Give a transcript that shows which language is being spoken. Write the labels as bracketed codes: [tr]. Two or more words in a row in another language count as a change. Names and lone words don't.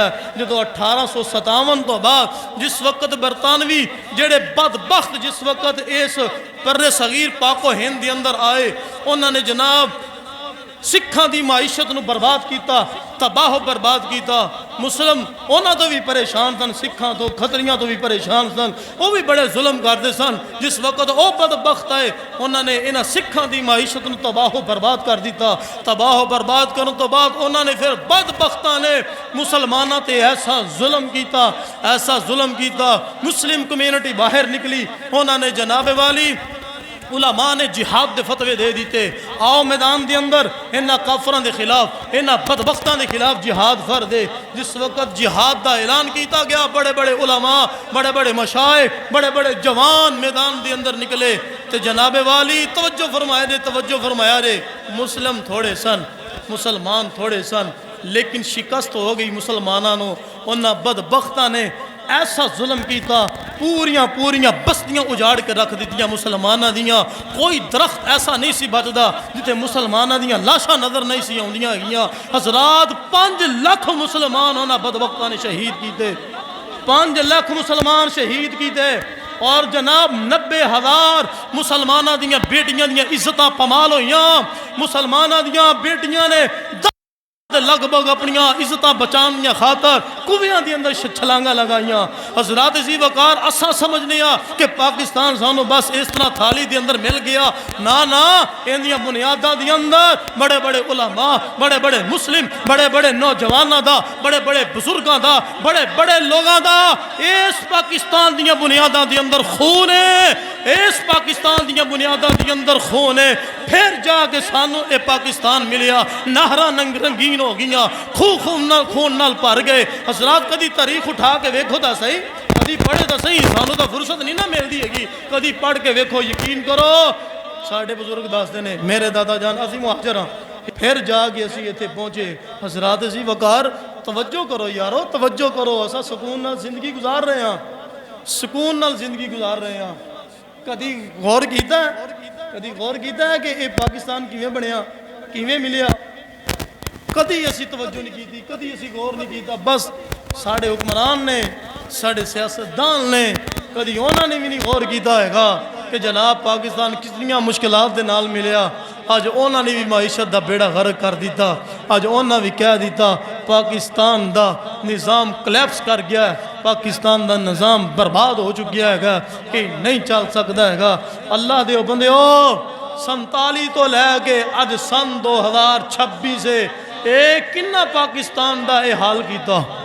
[pa] جدو 1857 تو بعد جس وقت برطانوی جڑے بدبخت جس وقت اس پر صغیر پاک و ہند دی اندر آئے، انہوں نے جناب سکھاں دی معیشت نو برباد کیتا، تباہ و برباد کیتا، مسلم انہاں تو بھی پریشان سن، سکھاں تو کھتریاں تو بھی پریشان سن، وہ بھی بڑے ظلم کرتے سن۔ جس وقت وہ بدبخت آئے انہوں نے انہاں سکھاں دی معیشت نو تباہ و برباد کر دیتا، تباہ و برباد کرنے تو بعد انہوں نے پھر بدبختاں نے مسلماناں تے ایسا ظلم کیتا، مسلم کمیونٹی باہر نکلی، انہوں نے جناب والی علماء نے جہاد دے فتوے دے دیتے، آؤ میدان دے اندر انہاں کافراں دے خلاف، انہاں بدبختاں دے خلاف جہاد کر دے۔ جس وقت جہاد دا اعلان کیتا گیا، بڑے بڑے علماء، بڑے بڑے مشائخ، بڑے بڑے جوان میدان دے اندر نکلے۔ تے جناب والی توجہ فرمایا دے، توجہ فرمایا دے، مسلم تھوڑے سن، مسلمان تھوڑے سن، لیکن شکست ہو گئی مسلمانوں۔ انہاں بدبختاں نے ایسا ظلم کیتا، پوریاں بستیاں اجاڑ کے رکھ دیتیاں مسلمانہ دیاں۔ کوئی درخت ایسا نہیں سی بچدا جتے مسلمانہ دیاں لاشاں نظر نہیں سی آندیاں گیاں۔ حضرات 5 لاکھ مسلمان ہونا بدبختاں نے شہید کیتے، 5 لاکھ مسلمان شہید کیتے، اور جناب 90,000 مسلمانہ دیاں بیٹیاں دیاں عزتاں پامال ہویاں۔ مسلمانہ دیاں بیٹیاں نے لگ بھگ اپنیاں عزتاں بچانیاں خاطر کویاں دی اندر چھلانگاں لگائیاں۔ حضرات عزیز وقار اساں سمجھنے کہ پاکستان سانو بس اس طرح تھالی دی اندر مل گیا، نا اندیاں بنیاداں دی اندر بڑے بڑے علماء، بڑے بڑے مسلم، بڑے بڑے نوجواناں دا، بڑے بڑے بزرگاں دا، بڑے بڑے لوگاں دا اس پاکستان دیاں بنیاداں دی اندر خون ہے، اس پاکستان دیاں بنیاداں دی اندر خون ہے۔ پھر جا کے سانو اے پاکستان ملیا، نہراں رنگین ہو گیاں، خون نال بھر گئے۔ حضرات کدی تاریخ اٹھا کے ویکھو تا صحیح، کدی پڑھے تا صحیح، سانو تا فرصت نہیں نہ ملدی ہے گی، کدی پڑھ کے ویکھو، یقین کرو ساڈے بزرگ دسدے نے، میرے دادا جان اسی مہاجر ہاں، پھر جا کے اسی ایتھے پہنچے۔ حضرات اسی وقار توجہ کرو یارو، توجہ کرو، اسا سکون نال زندگی گزار رہے ہاں، سکون نال زندگی گزار رہے ہاں۔ کدی غور کیتا ہے، کدی غور کیتا ہے کہ اے پاکستان کیویں بنیا، کیویں ملیا؟ کدی اسی توجہ نہیں کیتی، کدی اسی غور نہیں کیتا۔ بس ساڑے حکمران نے، ساڑے سیاستدان نے، کدی انہوں نے بھی نہیں غور کیتا ہے گا کہ جناب پاکستان کتنیاں مشکلات دے نال ملیا۔ آج انہوں نے بھی معیشت دا بیڑا غرق کر دیتا، آج انہوں نے بھی کہہ دیتا پاکستان دا نظام کلیپس کر گیا ہے، پاکستان دا نظام برباد ہو چکیا ہے گا، کہ نہیں چل سکتا ہے گا۔ اللہ دے بندے ہو، 47 تو لے کے آج سن 2026 سے ایک کنہ پاکستان دا اے حال کیتا۔